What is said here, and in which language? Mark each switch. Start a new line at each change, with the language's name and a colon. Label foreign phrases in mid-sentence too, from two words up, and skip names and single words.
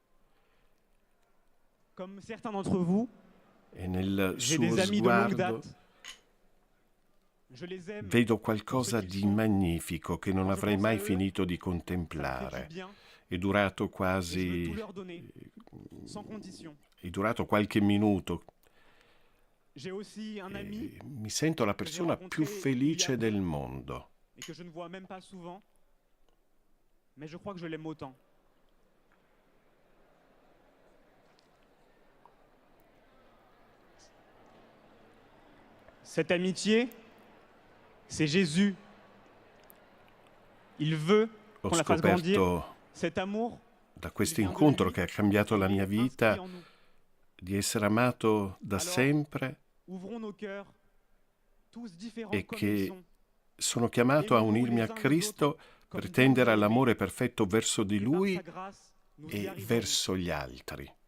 Italian: E nel suo sguardo vedo qualcosa di magnifico che non avrei mai finito di contemplare. È durato quasi... è durato qualche minuto. E mi sento la persona più felice del mondo.
French: Et que je ne vois même pas souvent, mais je crois que je l'aime autant. Cette amitié, c'est Jésus. Il veut qu'on la fasse grandir. Cet amour,
Italian: da questo incontro che ha cambiato la mia vita, di essere amato da sempre e che sono chiamato a unirmi a Cristo per tendere all'amore perfetto verso di Lui e verso gli altri.